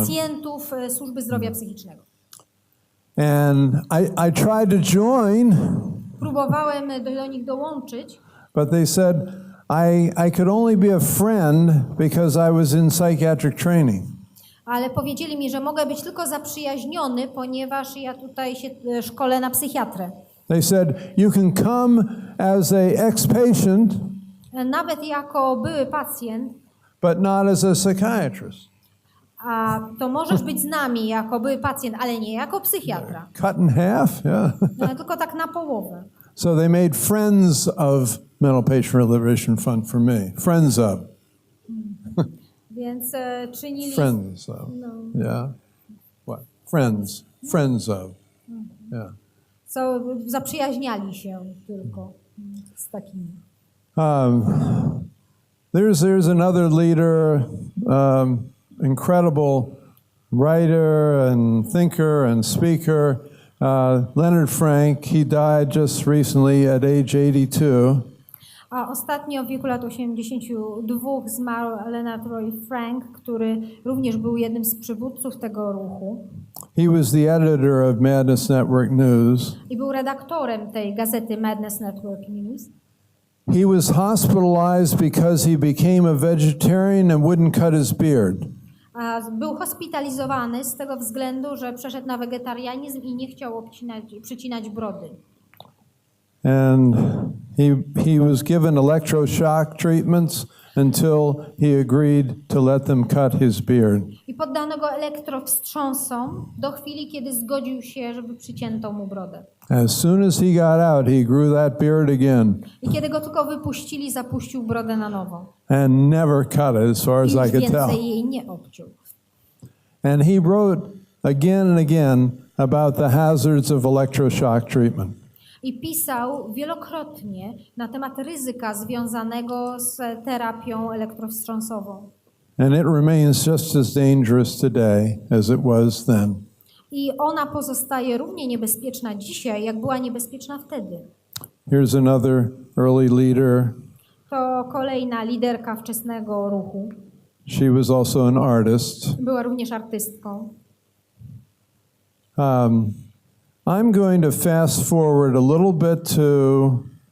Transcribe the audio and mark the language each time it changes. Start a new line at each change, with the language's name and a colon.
Polish: Pacjentów służby zdrowia psychicznego.
English: And I tried to join.
Polish: Próbowałem do nich dołączyć.
English: But they said I could only be a friend because I was in psychiatric training.
Polish: Ale powiedzieli mi, że mogę być tylko zaprzyjaźniony, ponieważ ja tutaj się szkolę na psychiatrę.
English: They said you can come as a ex-patient,
Polish: nawet jako były pacjent,
English: but not as a psychiatrist.
Polish: A to możesz być z nami jako były pacjent, ale nie jako psychiatra.
English: Cut in half, yeah.
Polish: Tylko tak na połowę.
English: So they made friends of Mental Patient Liberation Front for me. Friends of.
Polish: Więc czynili...
English: Friends of. No. Yeah. What? Friends. Friends of. Yeah.
Polish: So zaprzyjaźniali się tylko z takimi.
English: There's another leader, incredible writer and thinker and speaker, Leonard Frank. He died just recently at age 82.
Polish: A ostatnio w wieku lat 82 zmarł Leonard Frank, który również był jednym z przywódców tego ruchu.
English: He was the editor of Madness Network News.
Polish: I był redaktorem tej gazety Madness Network News.
English: He was hospitalized because he became a vegetarian and wouldn't cut his beard.
Polish: Był hospitalizowany z tego względu, że przeszedł na wegetarianizm i nie chciał przycinać brody.
English: And he was given electroshock treatments until he agreed to let them cut his beard.
Polish: I poddano go elektrowstrząsom do chwili, kiedy zgodził się, żeby przycięto mu brodę.
English: As soon as he got out, he grew that beard again
Polish: I kiedy go tylko wypuścili, zapuścił brodę na nowo.
English: and never cut it, as far as
Polish: I już
English: I could tell.
Polish: więcej jej nie obciął.
English: And he wrote again and again about the hazards of electroshock treatment.
Polish: I pisał wielokrotnie na temat ryzyka związanego z terapią elektrowstrząsową.
English: And it remains just as dangerous today as it was then.
Polish: I ona pozostaje równie niebezpieczna dzisiaj, jak była niebezpieczna wtedy.
English: Here's another early leader.
Polish: To kolejna liderka wczesnego ruchu.
English: She was also an artist.
Polish: Była również artystką.
English: I'm going to fast forward a little bit to.